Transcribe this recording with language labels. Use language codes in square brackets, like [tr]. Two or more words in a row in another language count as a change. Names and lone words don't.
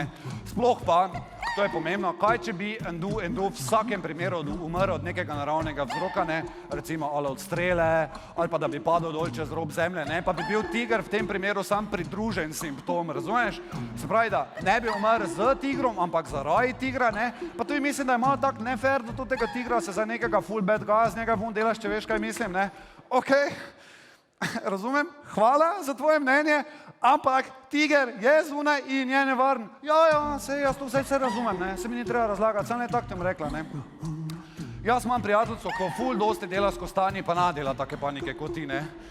[sl] Sploh pa, to je pomembno, kaj če bi Endu v vsakem primeru umrl od nekega naravnega vzroka, ne, recimo ali od strele, ali pa da bi padel dol čez rob zemlje, ne, pa bi bil tiger v tem primeru sam pridružen simptom, razumeš? Se pravi, da ne bi umrl z tigrom, ampak zaradi tigra, ne, pa tudi mislim, da je malo tak nefair do tega tigra, se za nekega full [en] bad guy [sl] z njega vun delaš, če veš, kaj mislim, ne. Okej, razumem, hvala za tvoje mnenje, ampak tiger je zunaj in je nevaren. Ja, sej jaz to vse razumem, ne, se mi ni treba razlagati, sam ne tako tem rekla, ne. Jaz imam prijateljco, ko ful dosti dela s kostanji, pa nadela take panike kot ti, ne.